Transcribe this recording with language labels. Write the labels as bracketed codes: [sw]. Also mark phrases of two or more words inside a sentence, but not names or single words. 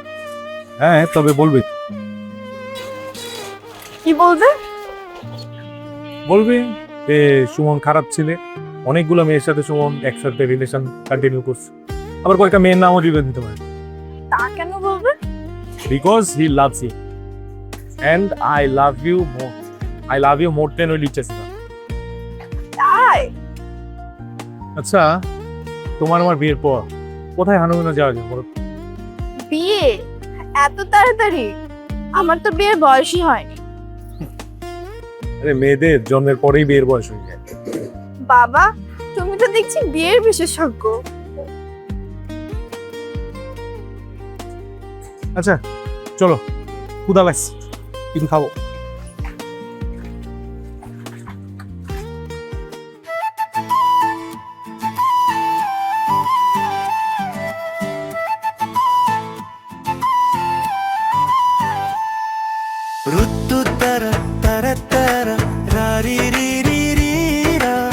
[bn] হ্যাঁ, তবে বলবে। কি বলবে? বলবে যে সুমন খারাপ ছেলে, অনেকগুলো মেয়ের সাথে সুমন একসাথে [en] relation continue [bn] করছে, আবার কয়েকটা মেয়ের নামও দিবে দিতে পারে। তা কেন বলবে? [en] because he loves you and I love you more. I love you more than ওই লিচেস। [bn] তাই? আচ্ছা, তোমার আমার বিয়ের পর কোথায় হানুমানা যাওয়া যায় বলো? বিয়ে এত তাড়াতাড়ি? আমার তো বিয়ের বয়সই হয়নি। আরে মেয়েদের জন্মের পরেই বিয়ের বয়স হয়ে যায়। বাবা, তুমি তো দেখছি বিয়ের বিশেষজ্ঞ। আচ্ছা চলো, ক্ষুধা লাগছে, কিছু খাবো। ರುತ್ತು ತರ ತರ ತರ ರಾರಿ ರೀ ರೀ ರೀ ರಾ.